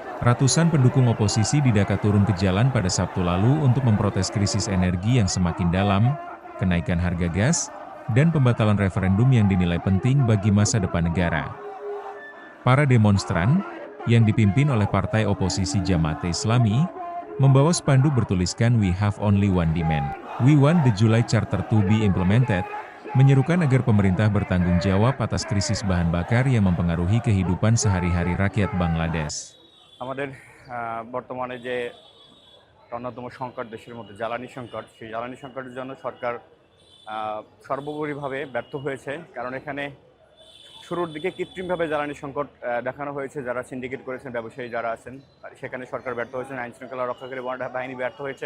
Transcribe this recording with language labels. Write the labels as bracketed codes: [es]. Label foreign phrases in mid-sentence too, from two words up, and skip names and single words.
[id] Ratusan pendukung oposisi didata turun ke jalan pada Sabtu lalu untuk memprotes krisis energi yang semakin dalam, kenaikan harga gas, dan pembatalan referendum yang dinilai penting bagi masa depan negara. Para demonstran, yang dipimpin oleh partai oposisi Jamaat Islami, membawa spanduk bertuliskan [en] "We have only one demand. We want the July Charter to be implemented", [id] menyerukan agar pemerintah bertanggung jawab atas krisis bahan bakar yang mempengaruhi kehidupan sehari-hari rakyat Bangladesh. [bn] আমাদের বর্তমানে যে অন্যতম সংকট দেশের মধ্যে জ্বালানি সংকট, সেই জ্বালানি সংকটের জন্য সরকার সর্বোপরিভাবে ব্যর্থ হয়েছে। কারণ এখানে শুরুর দিকে কৃত্রিমভাবে জ্বালানি সংকট দেখানো হয়েছে, যারা সিন্ডিকেট করেছেন, ব্যবসায়ী যারা আছেন, সেখানে সরকার ব্যর্থ হয়েছেন, আইন শৃঙ্খলা রক্ষাকারী বাহিনী ব্যর্থ হয়েছে।